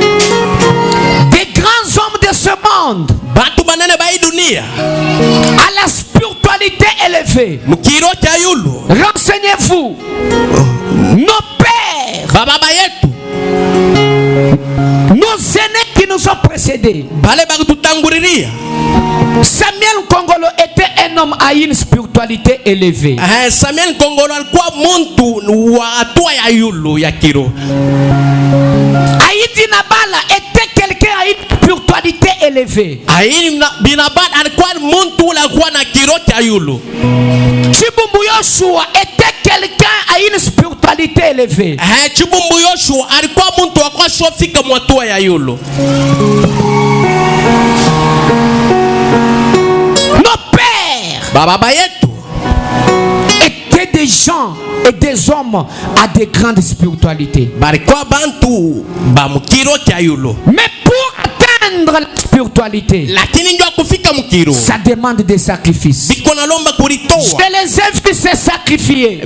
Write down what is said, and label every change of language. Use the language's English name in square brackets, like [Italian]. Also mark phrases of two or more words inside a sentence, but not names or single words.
[French] Des grands monde, à la spiritualité élevée, renseignez-vous. Nos pères, nos aînés qui nous ont précédés, Samuel Kongolo était un homme à une spiritualité élevée. [Swahili] Samuel Kongolo alikuwa muntu wa hatua ya yulu ya kiro. [French] Aïdi Nabala était quelqu'un à une spiritualité élevée. [Swahili] Aïdi Binabal alikuwa muntu la kuwa na kiro cha yulu. [French] Chibumbu Yoshua était quelqu'un à une spiritualité élevée. [Swahili] Chibumbu Yoshua alikuwa muntu wa kwa shofika mwatua ya yulu. Baba yetu [French] étaient des gens et des hommes à de grandes spiritualités. Mais pour atteindre la spiritualité, ça demande des sacrifices. Je les ai vus se sacrifier.